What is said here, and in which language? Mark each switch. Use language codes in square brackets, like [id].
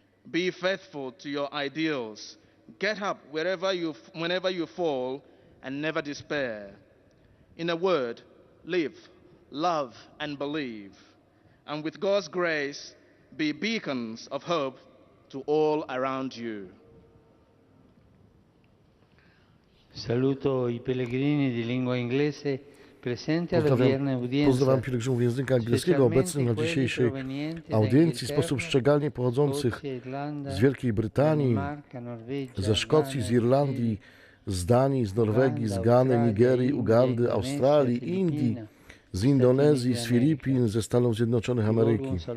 [en] Be faithful to your ideals. Get up whenever you fall, and never despair. In a word, live, love, and believe. And with God's grace, be beacons of hope to all around you. [it] Saluto I pellegrini di lingua inglese presenti all'odierna [pl] Pozdrawiam [it] udienza, [pl] pielgrzymów języka angielskiego obecnych na dzisiejszej audiencji, w sposób szczególny pochodzących z Wielkiej Brytanii, ze Szkocji, z Irlandii, z Danii, z Norwegii, z Gany, Nigerii, Ugandy, Australii, Indii, z Indonezji, z Filipin, ze Stanów Zjednoczonych Ameryki.